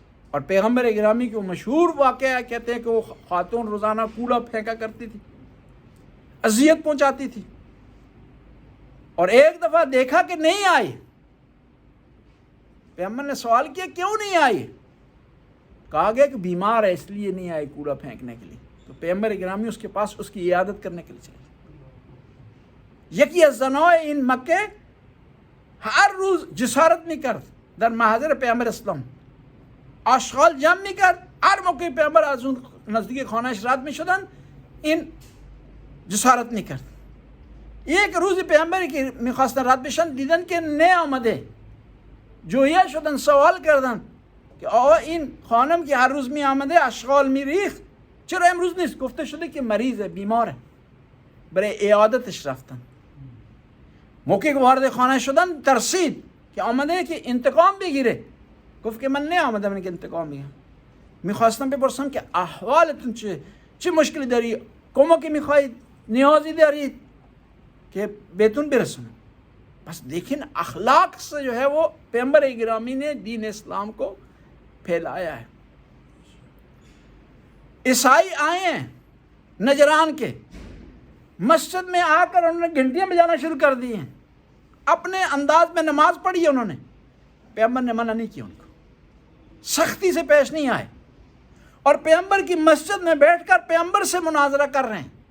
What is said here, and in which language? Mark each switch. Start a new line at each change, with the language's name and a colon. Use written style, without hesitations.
Urdu: اور پیغمبر گرامی کو مشہور واقعہ کہتے ہیں کہ وہ خاتون روزانہ کوڑا پھینکا کرتی تھی، اذیت پہنچاتی تھی. اور ایک دفعہ دیکھا کہ نہیں آئی، پیغمبر نے سوال کیا کیوں نہیں آئی؟ کہا گیا کہ بیمار ہے اس لیے نہیں آئی کوڑا پھینکنے کے لیے. تو پیغمبر گرامی اس کے پاس اس کی عیادت کرنے کے لیے چلے.
Persian: یکی از زنای این مکه هر روز جسارت میکرد در محضر پیغمبر اسلام، آشغال جمع میکرد، هر موقع پیغمبر از اون نزدیک خانهش رد میشدن این جسارت میکرد. یک روز پیغمبری که میخواستن رد بشن دیدن که نیامده، جویا شدن، سوال کردن که آقا این خانم که هر روز میآمده اشغال میریخت چرا امروز نیست؟ گفته شده که مریضه، بیماره، برای عیادتش رفتن. موقعی که وارد خانه شدن ترسید که آمده که انتقام بگیره. گفت که من نیامدم اینکه انتقام بگیرم، میخواستم بپرسم که احوالتون چه مشکلی داری، کمکی میخواید، نیازی دارید کہ بیتون برسونم.
Urdu: بس دیکھیں اخلاق سے جو ہے وہ پیغمبر گرامی نے دین اسلام کو پھیلایا ہے. عیسائی آئے ہیں نجران کے، مسجد میں آ کر انہوں نے گھنٹیاں بجانا شروع کر دی ہیں، اپنے انداز میں نماز پڑھی ہے انہوں نے، پیغمبر نے منع نہیں کیا، ان کو سختی سے پیش نہیں آئے، اور پیغمبر کی مسجد میں بیٹھ کر پیغمبر سے مناظرہ کر رہے ہیں.